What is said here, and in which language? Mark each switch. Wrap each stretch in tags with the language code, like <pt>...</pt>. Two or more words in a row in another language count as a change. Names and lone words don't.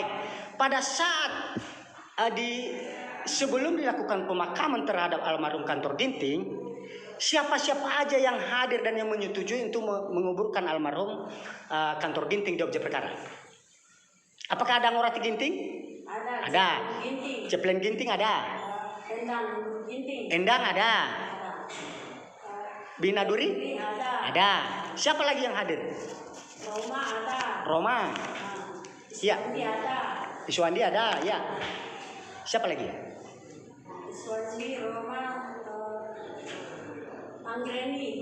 <id>Pada saat sebelum dilakukan pemakaman terhadap almarhum kantor Ginting, siapa-siapa aja yang hadir dan yang menyetujui untuk menguburkan almarhum kantor Ginting di objek perkara? Apakah ada Ngurati Ginting? Ada. Ada. Ginting. Ceplen Ginting ada. Endang Ginting. Endang ada. Ada. Binaduri? Ini ada. Ada. Siapa lagi yang hadir? Roma ada. Roma. Iya. Iswandi ada. Iswandi ada, ya. Siapa lagi? Iswandi, Roma, Anggreni.</id>